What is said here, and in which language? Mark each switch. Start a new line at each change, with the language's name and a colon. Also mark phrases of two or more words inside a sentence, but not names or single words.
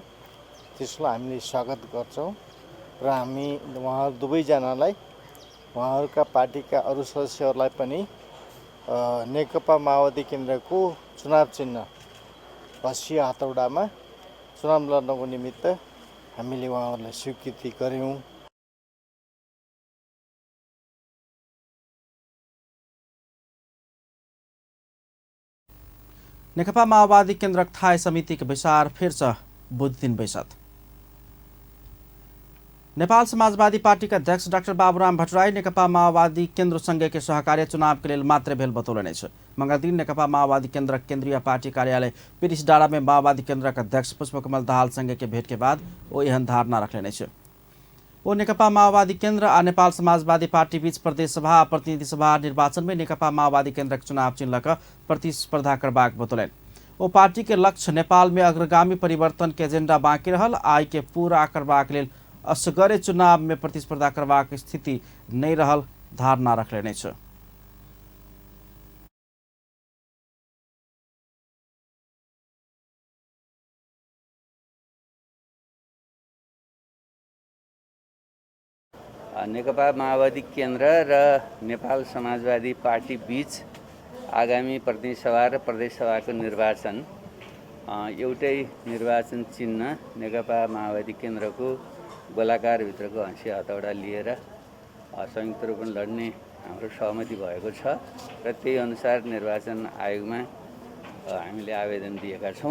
Nepali: त्यसलाई हामीले स्वागत गर्छौं र हामी उहाँहरू दुवैजनालाई उहाँहरूका पार्टीका अरू सदस्यहरूलाई पनि नेकपा माओवादी केन्द्रको चुनाव चिन्ह हसिया हतौडामा चुनाव लड्नको निमित्त हामीले उहाँहरूलाई स्वीकृति गर्यौं।
Maithili: नेकपा माओवादी केन्द्रक थाई समिति के बैसार फिर से बुध दिन बैसत। नेपाल समाजवादी पार्टी का अध्यक्ष डाक्टर बाबूराम भट्टराई नेकपा माओवादी केन्द्र संघ के सहकार्य चुनाव के लिए मात्र भेल बतौलने छ। मंगल दिन नेकपा माओवादी केन्द्र केन्द्रीय पार्टी कार्यालय पिरिस डाँडा में माओवादी केन्द्र का अध्यक्ष पुष्पकमल दाहाल संघ के भेंट के बाद वो यह धारणा रखलेने छ। वो नेकपा माओवादी केन्द्र आ नेपाल समाजवादी पार्टी बीच प्रदेश सभा आ प्रतिनिधि सभा निर्वाचन में नेकपा माओवादी केन्द्र चुनाव चिन्ह का प्रतिस्पर्धा करबाक बतौलन। वो पार्टी के लक्ष्य नेपाल में अग्रगामी परिवर्तन के एजेंडा बाँकी रहल आय के पूरा करबाक लेल असगरे चुनाव में प्रतिस्पर्धा करबाक स्थिति नहीं रहल धारणा रखलेने छ।
Nepali: नेकपा माओवादी केन्द्र र नेपाल समाजवादी पार्टी बीच आगामी प्रतिनिधि सभा र प्रदेश सभाको निर्वाचन एउटै निर्वाचन चिन्ह नेकपा माओवादी केन्द्रको गोलाकार भित्रको हँसिया हतौडा लिएर संयुक्त रूपमा लड्ने हाम्रो सहमति भएको छ र त्यही अनुसार निर्वाचन आयोगमा हामीले आवेदन दिएका छौं।